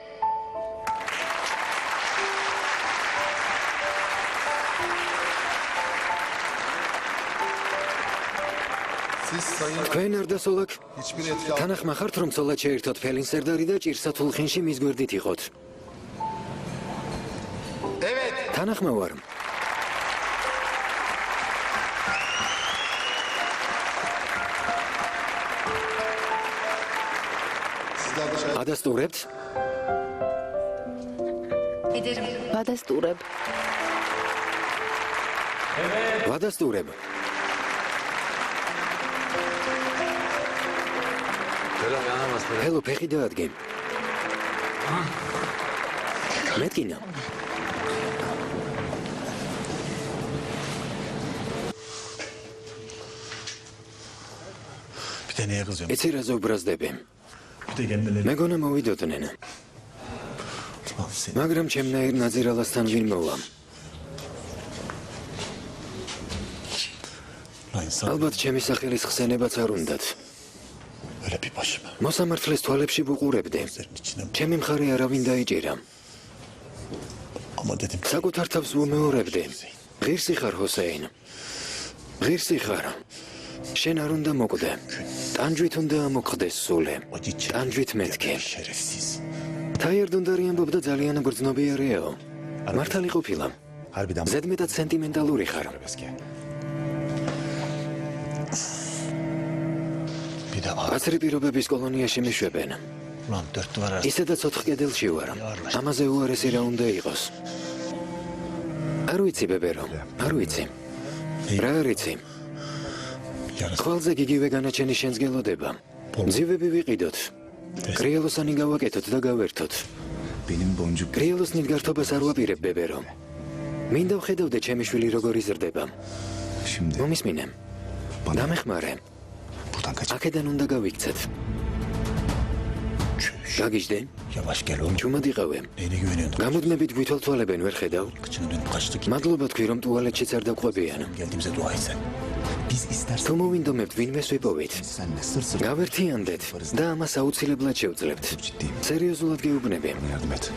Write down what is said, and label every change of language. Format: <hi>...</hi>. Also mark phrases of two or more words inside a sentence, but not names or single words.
<tr>Siz Sayın...</tr> <ka>თქვენ არდა სოლაკ,</ka> <tr>Hiçbir etki...</tr> <ka>თანახმახართ, რომ ცოლად შეერთოთ ჰელენ სერდარი და ჭირსათულხინში მის გვერდით იყოთ.</ka> <tr>Evet.</tr> <ka>თანახმა ვარ.</ka> <tr>Sizler de...</tr> <ka>ადასტურებთ?</ka> <tr>Ederim.</tr> <ka>ვადასტურებ. ვადასტურებ. ჰელო, ფეხი დაადგე. მეტკინა.</ka> <tr>Bir de neye kızıyorum?</tr> <ka>იცი რა ზობრაზდები?</ka> <tr>Bir de kendileri...</tr> <ka>მეგონა მოვიდოდნენ.</ka> <tr>Lan sen...</tr> <ka>მაგრამ ჩემნაირ ნაძირალასთან ვინ მოვა? ალბათ ჩემი სახელის ხსენებაც არ უნდათ.</ka> <tr>Öyle bir başıma.</tr> <ka>მოსამართლეს თვალებში ვუყურებდი. ჩემი მხარე არავინ დაიჭირა.</ka> <tr>Ama dedim ki</tr> <ka>საკუთარ თავს ვუმეორებდი. ღირსი ხარ ჰოსეინ. ღირსი ხარ. შენ არ უნდა მოკვდე. ტანჯვით უნდა ამოკვდეს სული. ტანჯვით მეთქი.</ka> <tr>şerefsiz.</tr> <ka>თაიარდუნდარი ამბობდა ძალიან გრძნობიარეო. მართალი ყოფილა.</ka> <tr>Harbiden</tr> <ka>ზედმეტად სენტიმენტალური ხარ.</ka> <tr>bir de var.</tr> <ka>აცრი პირობების კოლონიაში მიშვებენ.</ka> <tr>Ulan dört duvar arasında.</tr> <ka>ისედაც ოთხ კედელში ვარ. ამაზე უარესი რა უნდა იყოს. არ ვიცი ბებერო, არ ვიცი. რა არ იცი? ხვალზე გიგივე განაჩენი შენს გელოდება. ძივები ვიყიდოთ. კრიელოსანი გავაკეთოთ და გავერთოთ.</ka> <tr>Benim boncuk.</tr> <ka>კრიელოსნით გართობას არ ვაპირებ ბებერო. მინდა ვხედავდე ჩემი შვილი როგორ იზრდება.</ka> <tr>Şimdi</tr> <ka>მომისმინე. დამეხმარე.</ka> <tr>buradan kaç.</tr> <ka>აქედან უნდა გავიქცეთ. გაგიჟდე?</ka> <tr>Yavaş gel oğlum.</tr> <ka>ჩუმად იყავე.</ka> <tr>Neyine güveniyorsun?</tr> <ka>გამუდმებით ვითვალთვალებენ ვერ ხედავ?</ka> <tr>Kıçını dönüp kaçtı ki.</tr> <ka>მადლობა თქვი რომ ტუალეტშიც არ დაგვყვებიან.</ka> <tr>Geldiğimize dua et sen. Biz istersen</tr> <ka>თუ მოვინდომებთ ვინმეს ვიპოვით.</ka> <tr>senle sır sır</tr> <ka>გავერთიანდეთ და ამას აუცილებლად შევძლებთ.</ka> <tr>ciddiyim.</tr> <ka>სერიოზულად გეუბნები.</ka> <tr>Yardım et.</tr>